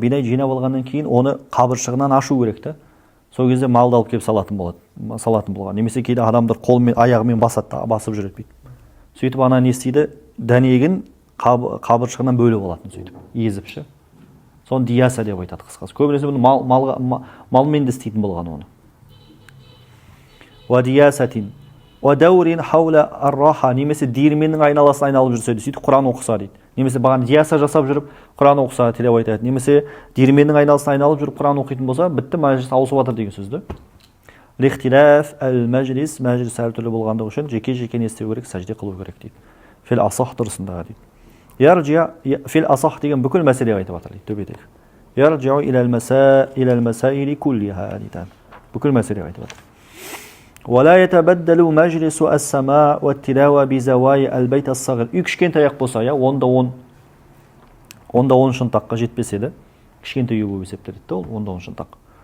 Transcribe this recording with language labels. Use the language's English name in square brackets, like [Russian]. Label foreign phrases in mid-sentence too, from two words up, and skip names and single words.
[Kazakh] Бидай жинап алғаннан кейін оны қабыршығынан ашу керек та. Сол кезде малды алып келіп салатын болған. Немесе кейде адамдар қолымен, аяғымен басып жүреді бүйтіп. Сөйтіп ана не істейді? Дәнегін қабыршығынан бөліп алатын сөйтіп, езіп ше. Соны дияса деп айтады қысқасы. Көбінесе бұны малмен де істейтін болған оны. [Arabic] ودياسة. ودور حول الرحى. [Kazakh] Немесе диірменнің айналасын айналып жүрсе, сөйтіп Құран оқыса дейді. Немесе баған дияса жасап жүріп Құран оқыса деп айтады. Немесе диірменнің айналасын айналып жүріп Құран оқитын болса, бітті, мәжіліс ауысып жатыр деген сөзді. [Arabic] لاختلاف المجلس, [Kazakh] мәжіліс әртүрлі болғандығы үшін жеке-жеке не істеу керек, сәжде қылу керек дейді. [Arabic] في الأصح [Kazakh] дұрысындағы дейді. [Arabic] يرجع في الأصح [Kazakh] деген бүкіл мәселеге айтып жатыр дейді, төбедегі. [Arabic] يرجع إلى المسائل كلها дейді. [Kazakh] Бүкіл мәселеге айтып жатыр. [Arabic] ولا يتبدل مجلس السماع والتلاوة بزوايا البيت الصغير. [Kazakh] Үй кішкентай ақ болса, онда 10 шынтаққа жетпесе де, кішкентай үй болып есептеледі де ол, онда 10 шынтақ.